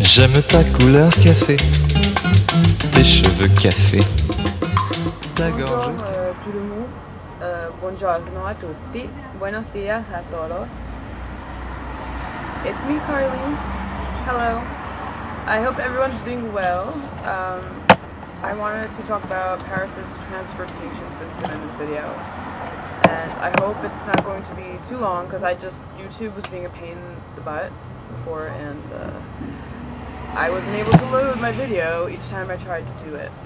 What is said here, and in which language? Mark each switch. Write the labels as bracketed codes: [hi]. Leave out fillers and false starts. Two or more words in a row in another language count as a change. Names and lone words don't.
[fr] J'aime ta couleur café, tes cheveux café, ta gorge. Bonjour tout le monde, [it] buongiorno a tutti, [es] buenos dias a todos. [en] It's me, Carly. Hello. I hope everyone's doing well. I wanted to talk about Paris's transportation system in this video. And I hope it's not going to be too long because YouTube was being a pain in the butt before and I wasn't able to load my video each time I tried to do it.